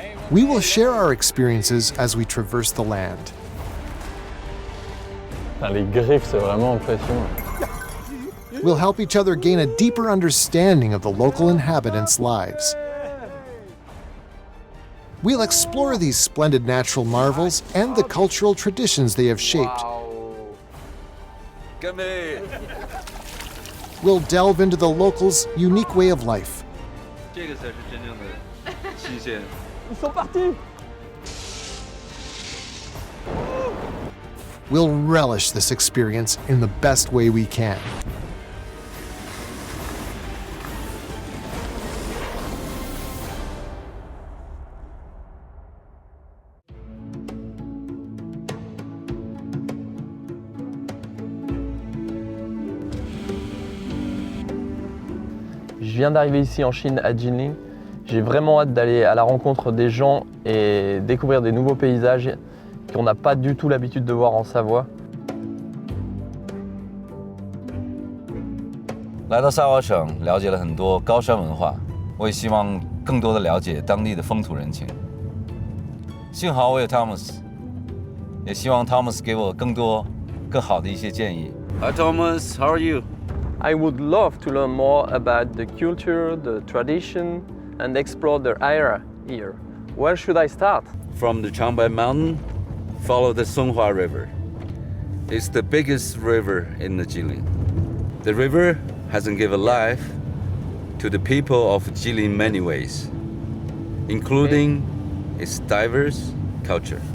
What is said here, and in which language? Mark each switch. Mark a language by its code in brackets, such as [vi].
[en] we will share our experiences as we traverse the land. [fr] Putain, les griffes, c'est vraiment impressionnant. [en] We'll help each other gain a deeper understanding of the local inhabitants' lives. We'll explore these splendid natural marvels and the cultural traditions they have shaped. Come here. We'll delve into the locals' unique way of life. [zh] 这个才是真正的新鲜。 [fr] Ils sont partis. [en] We'll relish this experience in the best way we can. [fr] Je viens d'arriver ici en Chine, à Jilin. J'ai vraiment hâte d'aller à la rencontre des gens et découvrir des nouveaux paysages qu'on n'a pas du tout l'habitude de voir en Savoie. [zh] 来到萨瓦省，了解了很多高山文化，我也希望更多的了解当地的风土人情。幸好我有 Thomas， 也希望 Thomas 给我更多、更好的一些建议。 [en] Hi Thomas, how are you? I would love to learn more about the culture, the tradition, and explore the area here. Where should I start? From the Changbai Mountain, follow the Savoie River. It's the biggest river in the Jilin. The river has given life to the people of Jilin in many ways, including its diverse culture.